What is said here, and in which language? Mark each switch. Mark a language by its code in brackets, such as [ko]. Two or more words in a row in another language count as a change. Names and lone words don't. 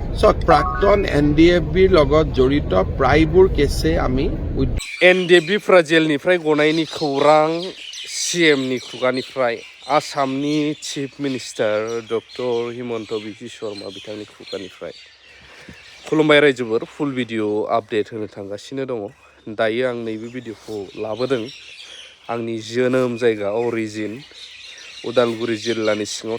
[as] চাওক প্ৰাক্তন NDFBৰ লগত জড়িত প্ৰায়বোৰ কেছে আমি [brx] NDFBफ्रा जेलनिफ्राय गनायनि खौरां CMनि खुगानिफ्राय आसामनि [en] chief minister [brx] डक्टर हिमन्त बिश्व शर्मा बिथांनि खुगानिफ्राय खुलुमबाय रायजोफोर [en] full video update [brx] होनो थांगासिनो दङ दायो आं नैबे भिडिअखौ लाबोदों आंनि जोनोम जायगा अरिजिन उदालगुरि जिल्लानि सिङाव